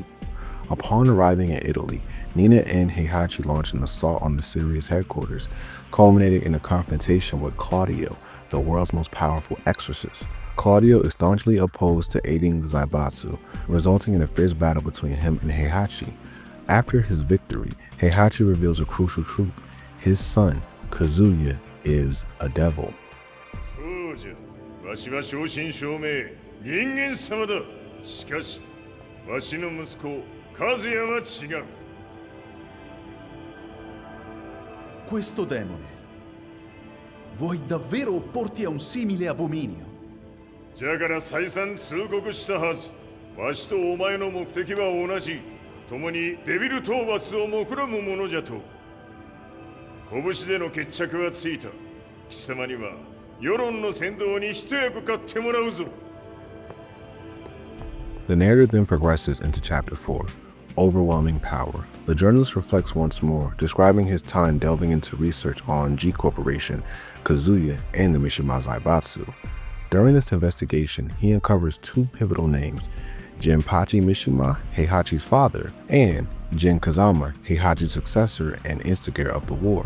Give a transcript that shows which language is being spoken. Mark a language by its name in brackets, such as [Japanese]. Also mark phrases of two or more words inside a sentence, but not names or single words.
[English] Upon arriving in Italy, Nina and Heihachi launched an assault on the Sirius headquarters, culminating in a confrontation with Claudio, the world's most powerful exorcist. Claudio is staunchly opposed to aiding the Zaibatsu, resulting in a fierce battle between him and Heihachi. After his victory, Heihachi reveals a crucial truth. His son, Kazuya, is a devil. [Japanese] そうじゃ。わしは正真正銘人間様だ。しかし、わしの息子和也は違う。 [Italian] Questo demone. Vuoi davvero opporti a un simile abominio? [Japanese] じゃから再三通告したはず。わしとお前の目的は同じ。共にデビル討伐を目論むものじゃと。拳での決着はついた。貴様には世論の先導に一役買ってもらうぞ。 [English] The narrative then progresses into Chapter 4, Overwhelming Power. The journalist reflects once more, describing his time delving into research on G Corporation, Kazuya, and the Mishima Zaibatsu. During this investigation, he uncovers two pivotal names, Jinpachi Mishima, Heihachi's father, and Jin Kazama, Heihachi's successor and instigator of the war.